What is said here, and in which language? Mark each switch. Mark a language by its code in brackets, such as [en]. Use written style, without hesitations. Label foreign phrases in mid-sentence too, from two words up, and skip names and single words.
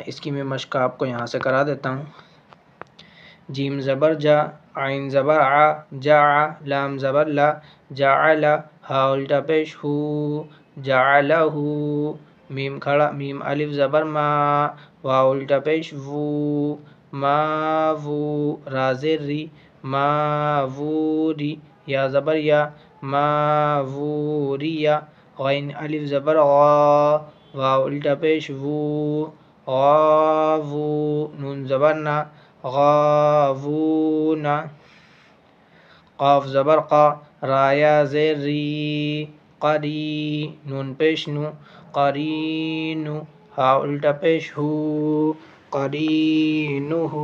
[ur] اس کی میں مشق آپ کو یہاں سے کرا دیتا ہوں۔ جیم زبر جا، عین زبر ع، جا، لام زبر لا، جعل، ہا الٹا پیش ہو، جعلہ، میم کھڑا، میم الف زبر ما، واو الٹا پیش وو، ما وو، را زیر ری، ما ووری، یا زبر یا، ما ووریا، غین الف زبر غا، واو الٹا پیش وو، غاوو، نون زبر نا، غاوونا، قاف زبر قا، را یا زیر ری، قری، نون پیش نو، قرینو، ہا الٹا پیش ہو، قرینو۔